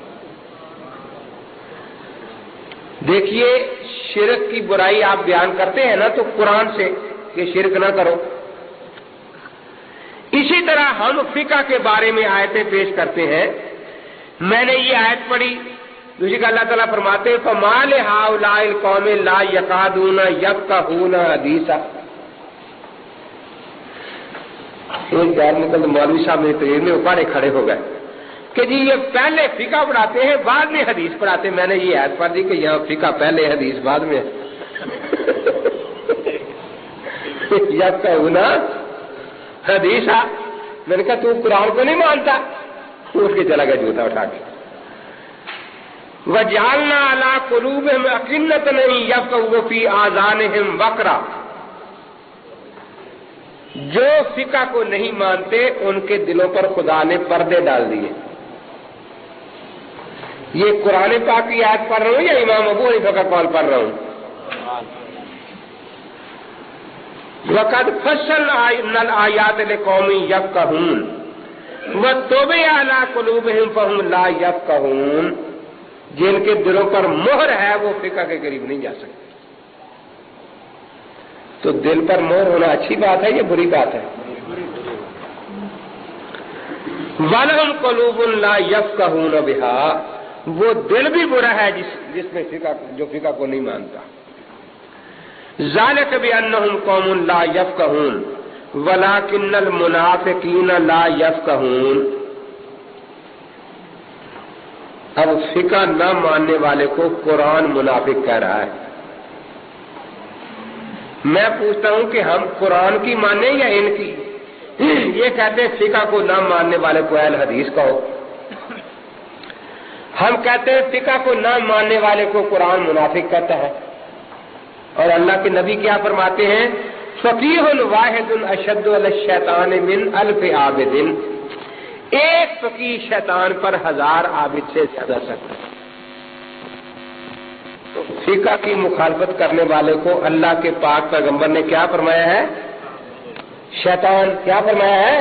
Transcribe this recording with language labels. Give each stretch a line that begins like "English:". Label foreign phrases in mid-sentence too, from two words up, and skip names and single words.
Urdu: دیکھیے، شرک کی برائی آپ بیان کرتے ہیں نا تو قرآن سے کہ شرک نہ کرو. اسی طرح ہم فقہ کے بارے میں آیتیں پیش کرتے ہیں. میں نے یہ آیت پڑھی، دوسری کا اللہ تعالیٰ فرماتے
Arabic: فمال هؤلاء القوم لا يكادون يفقهون حديثا.
Urdu: ایک بار نکل مولوی صاحب میری تقریر میں اپاڑے کھڑے ہو گئے کہ جی یہ پہلے فقہ پڑھاتے ہیں بعد میں حدیث پڑھاتے ہیں. میں نے یہ آیت پڑھ دی کہ یہاں فقہ پہلے حدیث بعد میں.
Arabic: يفقهون حديثا.
Urdu: میں نے کہا تو قرآن کو نہیں مانتا? اٹھ کے چلا گیا جوتا اٹھا کے.
Arabic: وجعلنا على قلوبهم أكنة يفقهو في آذانهم وقرا.
Urdu: جو فقہ کو نہیں مانتے ان کے دلوں پر خدا نے پردے ڈال دیے. یہ قرآن پاک کی آیت پڑھ رہا ہوں یا امام ابو حنیفہ کا قول پڑھ رہا ہوں?
Arabic: وقد فصلنا الآيات لقوم يفقهون وطبع على قلوبهم فهم لا يفقهون.
Urdu: جن کے دلوں پر مہر ہے وہ فقہ کے قریب نہیں جا سکتے. تو دل پر مہر ہونا اچھی بات ہے یا بری بات ہے?
Arabic: ولهم قلوب لا يفقهون بها,
Urdu: وہ دل بھی برا ہے جس میں جو فقہ کو نہیں مانتا.
Arabic: ذلك بأنهم قوم لا يفقهون ولكن المنافقين لا يفقهون.
Urdu: اب فقہ نہ ماننے والے کو قرآن منافق کہہ رہا ہے. میں پوچھتا ہوں کہ ہم قرآن کی مانے یا ان کی? یہ کہتے ہیں فقہ کو نہ ماننے والے کو اہل حدیث کہو. ہم کہتے ہیں فقہ کو نہ ماننے والے کو قرآن منافق کہتا ہے. اور اللہ کے نبی کیا فرماتے ہیں?
Arabic: فقيه واحد أشد على الشيطان من ألف عابد.
Urdu: ایک فقیہ شیطان پر 1000 عابد سے زیادہ سخت ہے. تو فقہ کی مخالفت کرنے والے کو اللہ کے پاک پیغمبر نے کیا فرمایا ہے? شیطان۔ کیا فرمایا ہے?